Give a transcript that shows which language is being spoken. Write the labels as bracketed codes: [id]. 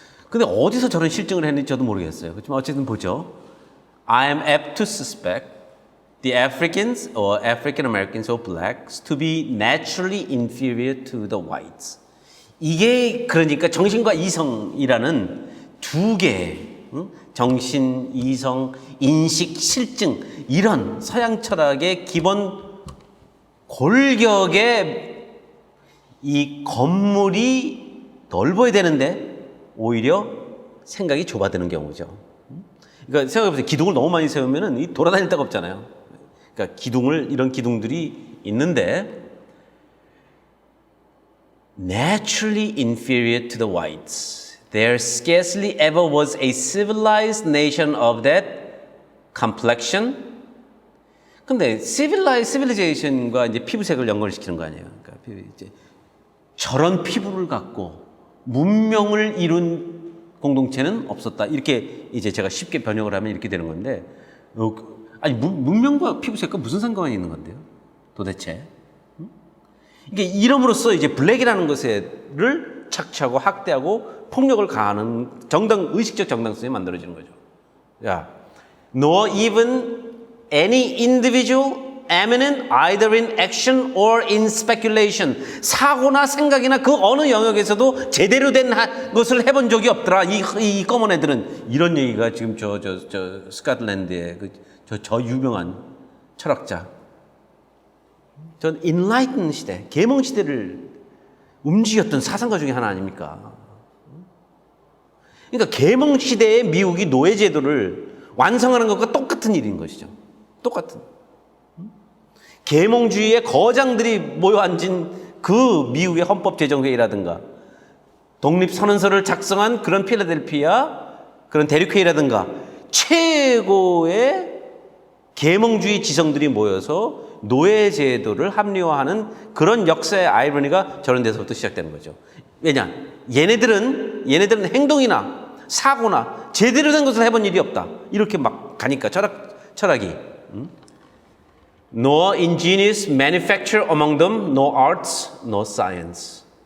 [ko] 근데 어디서 저런 실증을 했는지 저도 모르겠어요. 그렇지만 어쨌든 보죠. [en] I am apt to suspect the Africans or African Americans or blacks to be naturally inferior to the whites. [ko] 이게 그러니까 정신과 이성이라는 두 개의 정신, 이성, 인식, 실증 이런 서양 철학의 기본 골격의 이 건물이 넓어야 되는데 오히려 생각이 좁아드는 경우죠. 그러니까 생각해보세요. 기둥을 너무 많이 세우면은 이 돌아다닐 데가 없잖아요. 그러니까 이런 기둥들이 있는데 [en] naturally inferior to the whites. There scarcely ever was a civilized nation of that complexion. [ko] 근데 civilization과 이제 피부색을 연결시키는 거 아니에요. 그러니까 이제 저런 피부를 갖고 문명을 이룬 공동체는 없었다. 이렇게 이제 제가 쉽게 번역을 하면 이렇게 되는 건데, 아니 문명과 피부색과 무슨 상관이 있는 건데요? 도대체? 이게 이름으로써 이제 블랙이라는 것을 착취하고 학대하고 폭력을 가하는 의식적 정당성이 만들어지는 거죠. [en] 야, nor even any individual eminent either in action or in speculation. [ko] 사고나 생각이나 그 어느 영역에서도 제대로 된 것을 해본 적이 없더라. 이 검은 애들은 이런 얘기가 지금 저 스코틀랜드의 저 유명한 철학자. 전 인라이튼 시대, 계몽 시대를 움직였던 사상가 중에 하나 아닙니까? 그러니까 계몽 시대의 미국이 노예 제도를 완성하는 것과 똑같은 일인 것이죠. 똑같은. 계몽주의의 거장들이 모여 앉은 그 미국의 헌법제정회의라든가 독립선언서를 작성한 그런 필라델피아 그런 대륙회의라든가 최고의 계몽주의 지성들이 모여서 노예제도를 합리화하는 그런 역사의 아이러니가 저런 데서부터 시작되는 거죠. 왜냐? 얘네들은 행동이나 사고나 제대로 된 것을 해본 일이 없다. 이렇게 막 가니까 철학이 [en] No ingenious manufacture among them, no arts, no science.